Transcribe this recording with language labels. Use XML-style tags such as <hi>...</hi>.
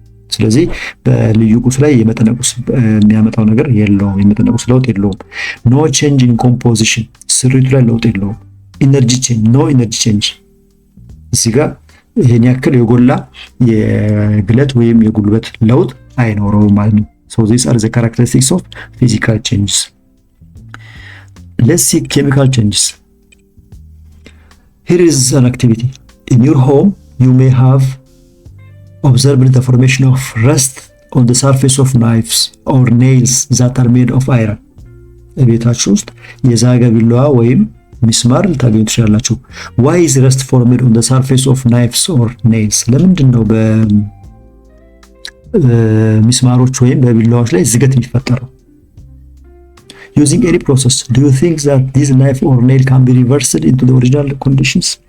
<am>ስለዚህ በልዩ ቁስ ላይ የመጠነ ቁስ የሚያመጣው ነገር የለውም፣ የመጠነ ቁስ ለውጥ የለውም።</am> <en>no change in composition</en> <am>ስሪቱ ላይ ለውጥ የለውም።</am> <en>ኢነርጂ ቼንጅ ኖ ኢነርጂ ቼንጅ</en> <am>እዚህ ጋር ይሄን ያክል የጎላ የግለት ወይም የጉልበት ለውጥ አይኖረውም ማለት ነው።</am> <en>so these are the characteristics of physical changes. let's see chemical changes. here is an activity. in your home you may have observed the formation of rust on the surface of knives or nails that are made of iron.</en> <am>ቤታችሁ ውስጥ የዛገ ቢላዋ ወይም ሚስማር ልታገኙ ትችላላችሁ።</am> <en>why is rust formed on the surface of knives or nails?</en> <am>ለምንድን ነው በሚስማሮች ወይም በቢላዋዎች ላይ ዝገት የሚፈጠረው?</am> <en>using any process do you think that this knife or nail can be reversed into the original conditions?</en>